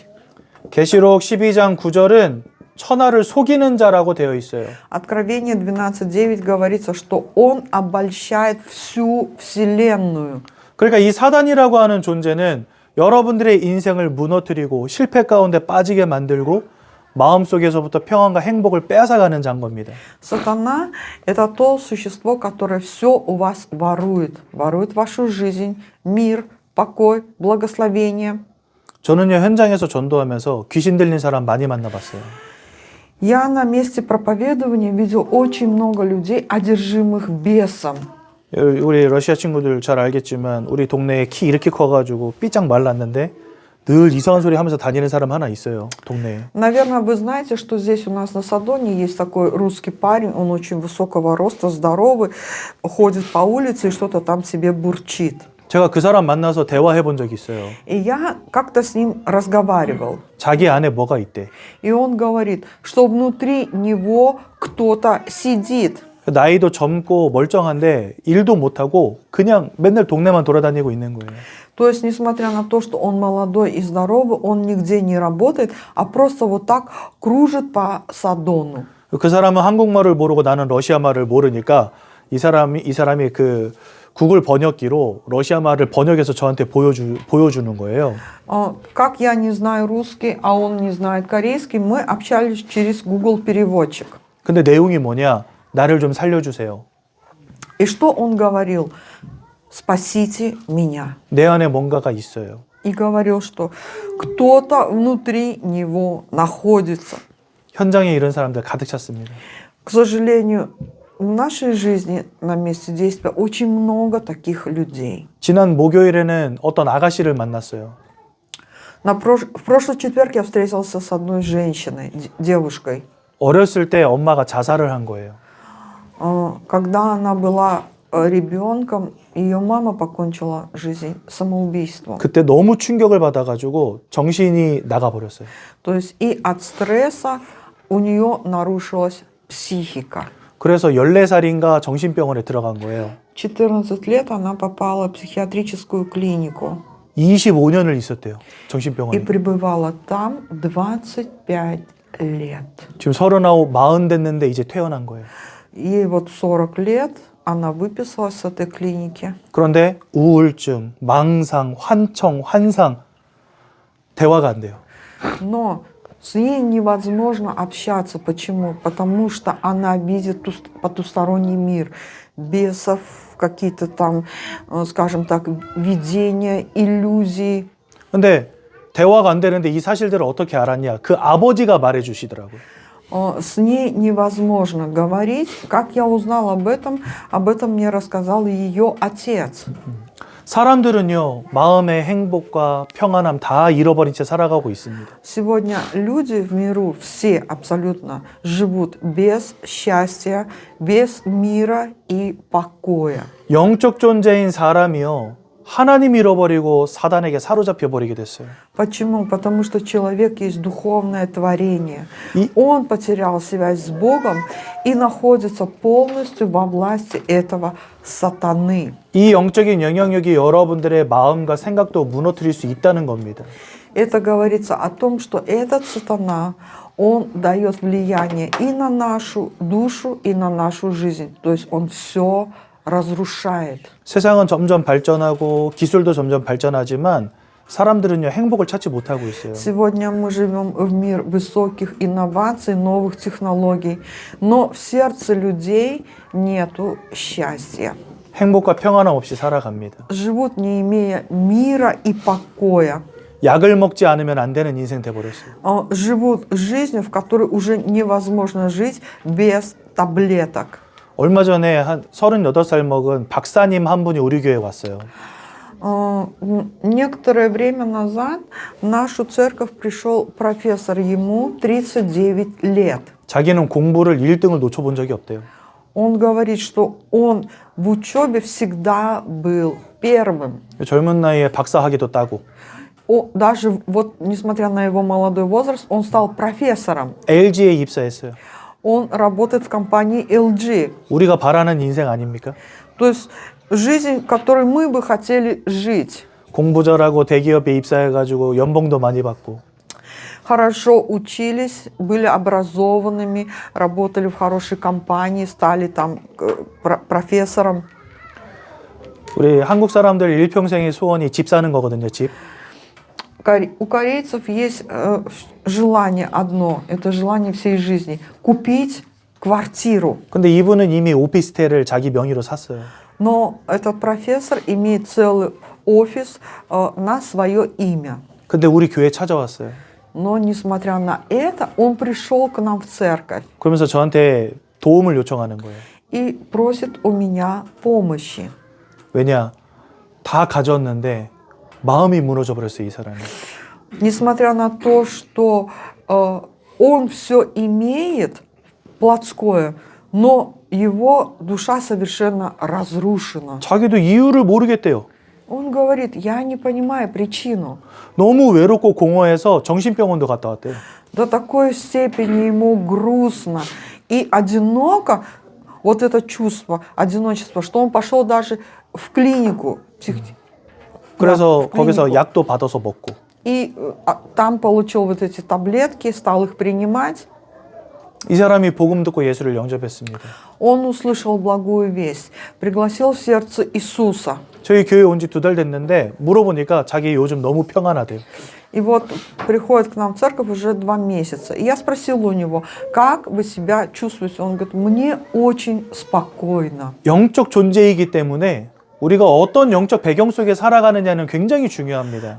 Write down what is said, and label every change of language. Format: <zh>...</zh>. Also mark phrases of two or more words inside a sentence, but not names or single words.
<ko>계시록 12장 9절은 천하를 속이는 자라고 되어 있어요.</ko> <ru>Откровение 12:9 говорится, что он обольщает всю вселенную.</ru> <ko>그러니까 이 사단이라고 하는 존재는 여러분들의 인생을 무너뜨리고 실패 가운데 빠지게 만들고 마음속에서부터 평안과 행복을 빼앗아가는 자인 겁니다.</ko> <ru>Сатана – это то существо, которое все у вас ворует. Ворует вашу жизнь, мир, покой, благословение.</ru> <ko>저는요, 현장에서 전도하면서 귀신 들린 사람 많이 만나봤어요.</ko> <ru>Я на месте проповедования видел очень много людей, одержимых бесом.</ru> <ko>우리 러시아 친구들 잘 알겠지만 우리 동네에 키 이렇게 커가지고 삐짝 말랐는데 늘 이상한 소리 하면서 다니는 사람 하나 있어요, 동네에.</ko> <ru>Наверное, вы знаете, что здесь у нас на Садоне есть такой русский парень, он очень высокого роста, здоровый, ходит по улице и что-то там себе бурчит.</ru> <ko>제가 그 사람 만나서 대화해 본 적이 있어요.</ko> <ru>И я как-то с ним разговаривал.</ru> <ko>자기 안에 뭐가 있대.</ko> <ru>И он говорит, что внутри него кто-то сидит.</ru> <ko>나이도 젊고 멀쩡한데 일도 못하고 그냥 맨날 동네만 돌아다니고 있는 거예요.</ko> <ru>То есть, несмотря на то, что он молодой и здоровый, он нигде не работает, а просто вот так кружит по Садону.</ru> <ko>그 사람은 한국말을 모르고 나는 러시아말을 모르니까 이 사람이 그 구글 번역기로 러시아말을 번역해서 저한테 보여주는 거예요.</ko> <ru>Как я не знаю русский, а он не знает корейский, мы общались через Google переводчик.</ru> <ko>근데 내용이 뭐냐? 나를 좀 살려주세요.</ko> <ru>И что он говорил? Спасите меня.</ru> <ko>내 안에 뭔가가 있어요.</ko> <ru>И говорил, что кто-то внутри него находится.</ru> <ko>현장에 이런 사람들 가득 찼습니다.</ko> <ru>К сожалению, в нашей жизни на месте действия очень много таких людей.</ru> <ko>지난 목요일에는 어떤 아가씨를 만났어요.</ko> <ru>В прошлый четверг я встретился с одной женщиной, девушкой.</ru> <ko>어렸을 때 엄마가 자살을 한 거예요.</ko> <ru>Когда она была ребенком, ее мама покончила жизнь самоубийством.</ru> <ko>그때 너무 충격을 받아가지고 정신이 나가버렸어요.</ko> <ru>То есть и от стресса у нее нарушилась психика.</ru> <ko>그래서 14살인가 정신병원에 들어간 거예요.</ko> <ru>14 лет она попала в психиатрическую клинику</ru> <ko>25년을 있었대요.</ko> <ru>и</ru> <ko>정신병원에.</ko> <ru>пребывала там 25 лет.</ru> <ko>지금 39, 40 됐는데 이제 퇴원한 거예요.</ko> <ru>Ей вот 40 лет, она выписалась с этой клиники.</ru> <ko>그런데 우울증, 망상, 환청, 환상 대화가 안 돼요.</ko> <ru>Но с ней невозможно общаться. Почему? Потому что она видит потусторонний мир, бесов, какие-то там, скажем так, видения, иллюзии.</ru> <ko>근데 대화가 안 되는데 이 사실들을 어떻게 알았냐? 그 아버지가 말해 주시더라고요.</ko> <ru>С ней невозможно говорить. Как я узнал об этом мне рассказал ее отец.</ru> <ko>사람들은요, 마음의 행복과 평안함 다 잃어버린 채 살아가고 있습니다.</ko> <ru>Сегодня люди в миру все абсолютно живут без счастья, без мира и покоя.</ru> <ko>영적 존재인 사람이요, 하나님 잃어버리고 사단에게 사로잡혀 버리게 됐어요.</ko> <ru>Почему? Потому что человек есть духовное творение. И- Он потерял связь с Богом и находится полностью во власти этого сатаны.</ru> <ko>이 영적인 영향력이 여러분들의 마음과 생각도 무너뜨릴 수 있다는 겁니다.</ko> <ru>Это говорится о том, что этот сатана, он дает влияние и на нашу душу, и на нашу жизнь. То есть он все разрушает.</ru> <ko>세상은 점점 발전하고 기술도 점점 발전하지만 사람들은요, 행복을 찾지 못하고 있어요.</ko> <ru>Сегодня мы живем в мир высоких инноваций, новых технологий, но в сердце людей нету счастья.</ru> <ko>행복과 평안함 없이 살아갑니다.</ko> <ru>Живут, не имея мира и покоя.</ru> <ko>약을 먹지 않으면 안 되는 인생 돼버렸어요.</ko> <ru>Живут жизнью, в которой уже невозможно жить без таблеток.</ru> <ko>얼마 전에 한 38살 먹은 박사님 한 분이 우리 교회에 왔어요.</ko> <ru>Некоторое время назад в нашу церковь пришел профессор, ему 39 лет.</ru> <ko>자기는 공부를 1등을 놓쳐본 적이 없대요.</ko> <ru>Он говорит, что он в учебе всегда был первым.</ru> <ko>젊은 나이에 박사학위도 따고</ko> <ru>Даже вот, несмотря на его молодой возраст, он стал профессором.</ru> <ko>LG에 입사했어요.</ko> <ru>Он работает в компании LG.</ru> <ko>우리가 바라는 인생 아닙니까?</ko> <ru>То есть жизнь, которой мы бы хотели жить.</ru> <ko>공부 잘하고 대기업에 입사해가지고 연봉도 많이 받고</ko> <ru>Хорошо учились, были образованными, работали в хорошей компании, стали там профессором.</ru> <ko>우리 한국 사람들 일평생의 소원이 집 사는 거거든요. 집.</ko> <ru>У корейцев есть желание одно, это желание всей жизни – купить квартиру.</ru> <ko>근데 이분은 이미 오피스텔을 자기 명의로 샀어요.</ko> <ru>Но этот профессор имеет целый офис на свое имя.</ru> <ko>근데 우리 교회 찾아왔어요.</ko> <ru>Но, несмотря на это, он пришел к нам в церковь</ru> <ko>그러면서 저한테 도움을 요청하는 거예요.</ko> <ru>и просит у меня помощи.</ru> <ko>왜냐? 다 가졌는데 마음이 무너져 버렸어요, 이 사람이.</ko> <ru>Несмотря на то, что он все имеет плотское, но его душа совершенно разрушена.</ru> <ko>자기도 이유를 모르겠대요.</ko> <ru>Он говорит, я не понимаю причину.</ru> <ko>너무 외롭고 공허해서 정신병원도 갔다 왔대요.</ko> <ru>До такой степени ему грустно и одиноко, вот это чувство, одиночества, что он пошел даже в клинику.</ru> <ko>그래서</ko> <ru>в</ru> <ko>거기서</ko> <ru>клинику.</ru> <ko>약도 받아서 먹고.</ko> <ru>И там получил вот эти таблетки, стал их принимать.</ru> <ko>이 사람이 복음 듣고 예수를 영접했습니다.</ko> <ru>Он услышал благую весть, пригласил в сердце Иисуса.</ru> <ko>저희 교회 온 지 2달 됐는데 물어보니까 자기 요즘 너무 평안하대요.</ko> <ru>И вот приходит к нам в церковь уже 2 месяца. И я спросила у него, как вы себя чувствуете? Он говорит, мне очень спокойно.</ru> <ko>영적 존재이기 때문에 우리가 어떤 영적 배경 속에 살아가느냐는 굉장히 중요합니다.</ko>